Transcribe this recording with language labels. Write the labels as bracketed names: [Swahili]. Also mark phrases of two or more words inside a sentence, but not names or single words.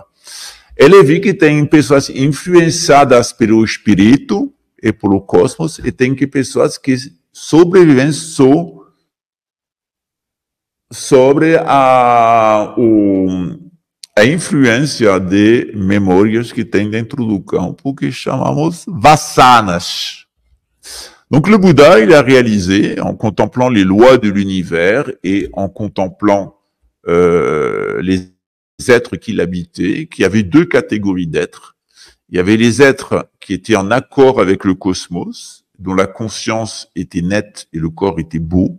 [Portuguese] Ele viu que tem pessoas influenciadas pelo espírito e pelo cosmos e tem que pessoas que sobrevivem só sobre a influência de memórias que tem dentro do campo que chamamos vasanas. [French] Donc le Bouddha, il a réalisé, en contemplant les lois de l'univers et en contemplant les êtres qu'il habitait, qu'il y avait deux catégories d'êtres. Il y avait les êtres qui étaient en accord avec le cosmos, dont la conscience était nette et le corps était beau.